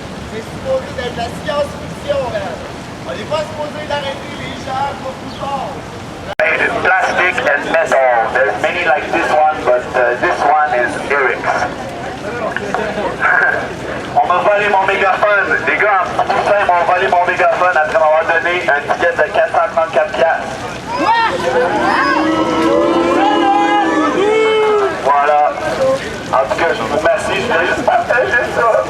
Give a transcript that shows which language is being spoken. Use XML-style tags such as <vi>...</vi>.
<fr>C'est supposé d'être la science-fiction, là. On n'est pas supposé d'arrêter les gens pour plus fort.</fr> <en>Plastic and metal. There's many like this one, but this one is lyrics.</en> <fr>On m'a volé mon mégaphone. Les gars, en poussin m'ont volé mon mégaphone après m'avoir donné un ticket de 434 piastres. Voilà. En tout cas, je vous remercie. Je voulais juste partager ça.</fr>